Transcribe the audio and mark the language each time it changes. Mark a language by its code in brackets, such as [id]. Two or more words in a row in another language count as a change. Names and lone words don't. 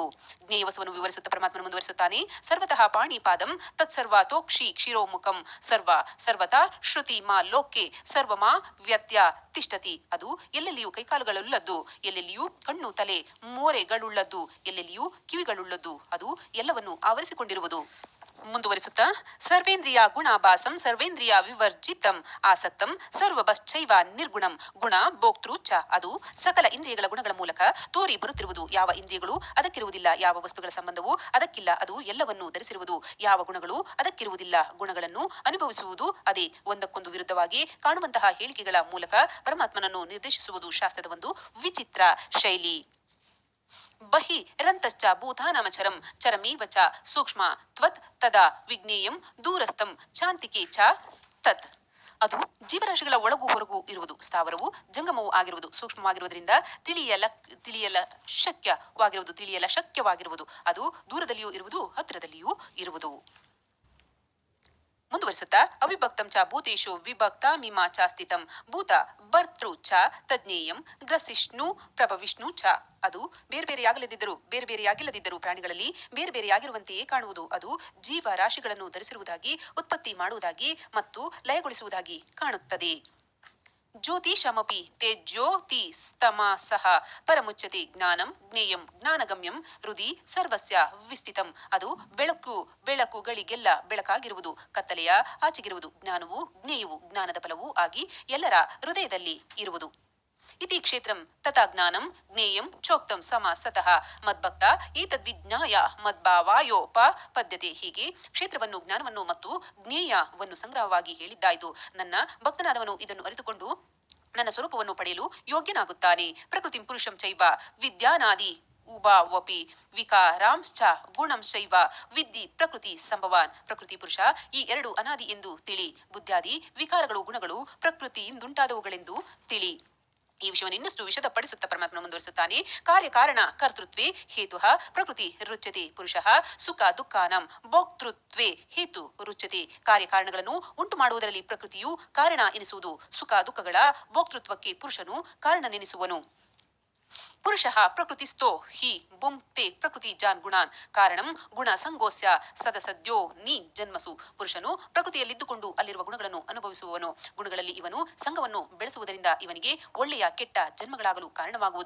[kn] ಜ್ಞೇಯ ವಸ್ತುವನ್ನು ವಿವರಿಸುತ್ತಾ ಪರಮಾತ್ಮನ ಮುಂದುವರಿಸುತ್ತಾನೆ. [sa] ಸರ್ವತಃ ಪಾಣಿಪಾದಂ ತತ್ಸರ್ವಾತೋಕ್ಷಿ ಕ್ಷೀರೋಮುಖಂ ಸರ್ವತಾ ಶ್ರುತಿ ಮಾ ಲೋಕೆ ಸರ್ವಮಾ ವ್ಯತ್ಯ ತಿಷ್ಠತಿ. [kn] ಅದು ಎಲ್ಲೆಲ್ಲಿಯೂ ಕೈಕಾಲುಗಳುಳ್ಳದ್ದು, ಎಲ್ಲೆಲ್ಲಿಯೂ ಕಣ್ಣು ತಲೆ ಮೋರೆಗಳುಳ್ಳದ್ದು, ಎಲ್ಲೆಲ್ಲಿಯೂ ಕಿವಿಗಳುಳ್ಳದ್ದು, ಅದು ಎಲ್ಲವನ್ನು ಆವರಿಸಿಕೊಂಡಿರುವುದು. [sa] ಮುಂದುವರಿಸುತ್ತಾ ಸರ್ವೇಂದ್ರಿಯ ಗುಣಾಭಾಸಂ ಸರ್ವೇಂದ್ರಿಯ ವಿವರ್ಜಿತಂ ಆಸಕ್ತಂ ಸರ್ವಭಶ್ಚೈವ ನಿರ್ಗುಣಂ ಗುಣ ಭೋಕ್ತೃ ಚ. [kn] ಅದು ಸಕಲ ಇಂದ್ರಿಯಗಳ ಗುಣಗಳ ಮೂಲಕ ತೋರಿ ಬರುತ್ತಿರುವುದು. ಯಾವ ಇಂದ್ರಿಯಗಳು ಅದಕ್ಕಿರುವುದಿಲ್ಲ, ಯಾವ ವಸ್ತುಗಳ ಸಂಬಂಧವು ಅದಕ್ಕಿಲ್ಲ, ಅದು ಎಲ್ಲವನ್ನೂ ಧರಿಸಿರುವುದು. ಯಾವ ಗುಣಗಳು ಅದಕ್ಕಿರುವುದಿಲ್ಲ, ಗುಣಗಳನ್ನು ಅನುಭವಿಸುವುದು ಅದೇ. ಒಂದಕ್ಕೊಂದು ವಿರುದ್ಧವಾಗಿ ಕಾಣುವಂತಹ ಹೇಳಿಕೆಗಳ ಮೂಲಕ ಪರಮಾತ್ಮನನ್ನು ನಿರ್ದೇಶಿಸುವುದು ಶಾಸ್ತ್ರದ ಒಂದು ವಿಚಿತ್ರ ಶೈಲಿ. [sa] ಬಹಿ ರಂತಶ್ಚ ಭೂತಾನಾಮಚರಂ ಚರಮೇವ ಚ ಸೂಕ್ಷ್ಮ ತ್ವತ್ ತದಾ ವಿಜ್ಞೇಯಂ ದೂರಸ್ಥಂ ಚಾಂತಿಕೆ ಚ ತತ್. [kn] ಅದು ಜೀವರಾಶಿಗಳ ಒಳಗೂ ಹೊರಗೂ ಇರುವುದು, ಸ್ಥಾವರವು ಜಂಗಮವೂ ಆಗಿರುವುದು, ಸೂಕ್ಷ್ಮವಾಗಿರುವುದರಿಂದ ತಿಳಿಯಲ ಶಕ್ಯವಾಗಿರುವುದು. ಅದು ದೂರದಲ್ಲಿಯೂ ಇರುವುದು, ಹತ್ತಿರದಲ್ಲಿಯೂ ಇರುವುದು. ಮುಂದುವರಿಸುತ್ತಾ [sa] ಅವಿಭಕ್ತಂ ಚ ಭೂತೇಶು ವಿಭಕ್ತಾಮಿಮಾ ಚ ಸ್ಥಿತಂ ಭೂತ ಭರ್ತೃ ಚ ತಜ್ಞೇಯಂ ಗ್ರಸಿಷ್ಣು ಪ್ರಭವಿಷ್ಣು ಚ. [kn] ಅದು ಬೇರೆಬೇರೆಯಾಗಿಲ್ಲದಿದ್ದರೂ ಪ್ರಾಣಿಗಳಲ್ಲಿ ಬೇರೆಬೇರೆಯಾಗಿರುವಂತೆಯೇ ಕಾಣುವುದು. ಅದು ಜೀವ ರಾಶಿಗಳನ್ನು ಧರಿಸಿರುವುದಾಗಿ, ಉತ್ಪತ್ತಿ ಮಾಡುವುದಾಗಿ ಮತ್ತು ಲಯಗೊಳಿಸುವುದಾಗಿ ಕಾಣುತ್ತದೆ. [sa] ಜ್ಯೋತಿಷಮಪಿ ತೇಜ್ಯೋತಿಸ್ತಮಸಃ ಪರಮುಚ್ಯತೆ ಜ್ಞಾನಂ ಜ್ಞೇಯಂ ಜ್ಞಾನಗಮ್ಯಂ ಹೃದಿ ಸರ್ವಸ್ಯ ವಿಸ್ಥಿತಂ. [kn] ಅದು ಬೆಳಕುಗಳಿಗೆಲ್ಲ ಬೆಳಕಾಗಿರುವುದು, ಕತ್ತಲೆಯ ಆಚೆಗಿರುವುದು. ಜ್ಞಾನವು ಜ್ಞೇಯವು ಜ್ಞಾನದ ಫಲವೂ ಆಗಿ ಎಲ್ಲರ ಹೃದಯದಲ್ಲಿ ಇರುವುದು. [sa] ಇತಿ ಕ್ಷೇತ್ರಂ ತಥಾ ಜ್ಞಾನಂ ಜ್ಞೇಯಂ ಚೋಕ್ತಂ ಸತಃ ಮದ್ಭಕ್ತ ಏತದ್ವಿಜ್ಞಾಯ ಮದ್ಭಾವಾಯೋಪಪದ್ಯತೆ. [kn] ಹೀಗೆ ಕ್ಷೇತ್ರವನ್ನು, ಜ್ಞಾನವನ್ನು ಮತ್ತು ಜ್ಞೇಯವನ್ನು ಸಂಗ್ರಹವಾಗಿ ಹೇಳಿದ್ದಾಯಿತು. ನನ್ನ ಭಕ್ತನಾದವನು ಇದನ್ನು ಅರಿತುಕೊಂಡು ನನ್ನ ಸ್ವರೂಪವನ್ನು ಪಡೆಯಲು ಯೋಗ್ಯನಾಗುತ್ತಾನೆ. [sa] ಪ್ರಕೃತಿಂ ಪುರುಷಂ ಚೈವ ವಿದ್ಯಾನಾದಿ ಉಭಾವಪಿ ವಿಕಾರಾಂಶ್ಚ ಗುಣಂಶೈವ ವಿದ್ಧಿ ಪ್ರಕೃತಿ ಸಂಭವಾನ್. [kn] ಪ್ರಕೃತಿ ಪುರುಷ ಈ ಎರಡು ಅನಾದಿ ಎಂದು ತಿಳಿ. ಬುದ್ಧಾದಿ ವಿಕಾರಗಳು ಗುಣಗಳು ಪ್ರಕೃತಿಯಿಂದುಂಟಾದವುಗಳೆಂದು ತಿಳಿ. ಈ ವಿಷಯವನ್ನು ಇನ್ನಷ್ಟು ವಿಶದಪಡಿಸುತ್ತಾ ಪರಮಾತ್ಮ ಮುಂದುವರಿಸುತ್ತಾನೆ. [sa] ಕಾರ್ಯಕಾರಣ ಕರ್ತೃತ್ವೇ ಹೇತು ಪ್ರಕೃತಿ ರುಚ್ಯತೆ ಪುರುಷಃ ಸುಖ ದುಃಖಾನಂ ಭೋಕ್ತೃತ್ವೇ ಹೇತು ರುಚ್ಯತೆ. [kn] ಕಾರ್ಯಕಾರಣಗಳನ್ನು ಉಂಟು ಮಾಡುವುದರಲ್ಲಿ ಪ್ರಕೃತಿಯು ಕಾರಣ ಎನಿಸುವುದು. ಸುಖ ದುಃಖಗಳ ಭೋಕ್ತೃತ್ವಕ್ಕೆ ಪುರುಷನು ಕಾರಣನೆನಿಸುವನು. [sa] ಪುರುಷಃ ಪ್ರಕೃತಿಸ್ಥೋ ಹಿ ಭುಂಕ್ತೆ ಪ್ರಕೃತಿ ಜಾನ್ ಗುಣಾನ್ ಕಾರಣಂ ಗುಣ ಸಂಗೋಸ್ಯ ಸದಸದ್ಯೋ ನೀ ಜನ್ಮಸು. [kn] ಪುರುಷನು ಪ್ರಕೃತಿಯಲ್ಲಿದ್ದುಕೊಂಡು ಅಲ್ಲಿರುವ ಗುಣಗಳನ್ನು ಅನುಭವಿಸುವವನು. ಗುಣಗಳಲ್ಲಿ ಇವನು ಸಂಘವನ್ನು ಬೆಳೆಸುವುದರಿಂದ ಇವನಿಗೆ ಒಳ್ಳೆಯ ಕೆಟ್ಟ ಜನ್ಮಗಳಾಗಲು ಕಾರಣವಾಗುವುದು.